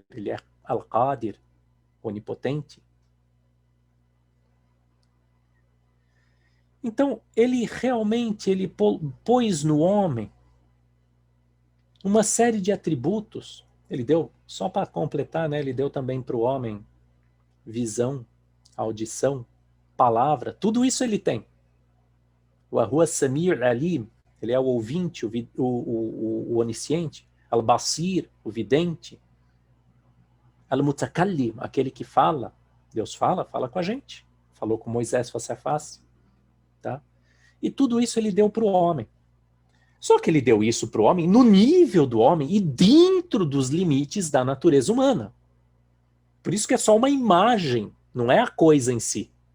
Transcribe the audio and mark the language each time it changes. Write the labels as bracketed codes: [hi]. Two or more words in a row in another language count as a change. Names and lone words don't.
[pt] Ele é Al-Qadir, onipotente. Então, ele realmente pôs no homem uma série de atributos. Ele deu, só para completar, né, ele deu também para o homem visão, audição, palavra, tudo isso ele tem. O [ar] هو سميع عليم, [pt] ele é o ouvinte, o onisciente. Al-Basir, o vidente. Al-Mutakallim, aquele que fala. Deus fala com a gente. Falou com Moisés face a face. Tá? E tudo isso ele deu para o homem. Só que ele deu isso para o homem no nível do homem e dentro dos limites da natureza humana. Por isso que é só uma imagem, não é a coisa em si.